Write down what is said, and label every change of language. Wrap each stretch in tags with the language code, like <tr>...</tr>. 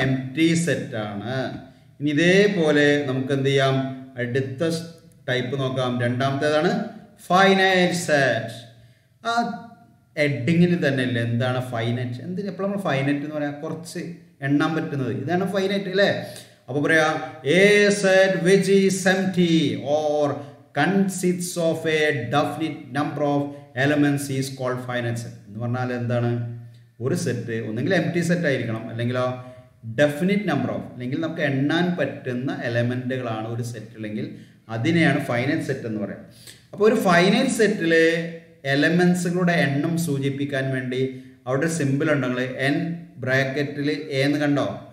<ml>Empty സെറ്റാണ്. ഇനി ഇതേപോലെ നമുക്ക് എന്ത് ചെയ്യാം? അടുത്ത ടൈപ്പ് നോക്കാം. രണ്ടാമത്തേതാണ് ഫൈനൈറ്റ് സെറ്റ്. ആ ഹെഡിങ്ങിൽ തന്നെ ഇല്ല എന്താണ് ഫൈനൈറ്റ്? എന്തിന് എപ്പോഴും നമ്മൾ ഫൈനൈറ്റ് എന്ന് പറയാം? കുറച്ച് എണ്ണാൻ പറ്റുന്നത്, ഇതാണ് ഫൈനൈറ്റ് അല്ലേ? അപ്പോൾ പറയാം</ml> <en>A set which is empty or consists of a definite number of elements is called finite set.</en> <ml>എന്ന് പറഞ്ഞാൽ എന്താണ്? ഒരു സെറ്റ് ഒന്നെങ്കിൽ എംപ്റ്റി സെറ്റ് ആയിരിക്കണം, അല്ലെങ്കിൽ ഡെഫിനിറ്റ് നമ്പർ ഓഫ്, അല്ലെങ്കിൽ നമുക്ക് എണ്ണാൻ പറ്റുന്ന എലമെൻറ്റുകളാണ് ഒരു സെറ്റിലെങ്കിൽ അതിനെയാണ് ഫൈനൈറ്റ് സെറ്റ് എന്ന് പറയാം. അപ്പോൾ ഒരു ഫൈനൈറ്റ് സെറ്റിൽ എലമെൻസുകളുടെ എണ്ണം സൂചിപ്പിക്കാൻ വേണ്ടി അവിടെ സിമ്പിൾ ഉണ്ടെങ്കിൽ എൻ ബ്രാക്കറ്റിൽ എന്ന് കണ്ടോ?</ml>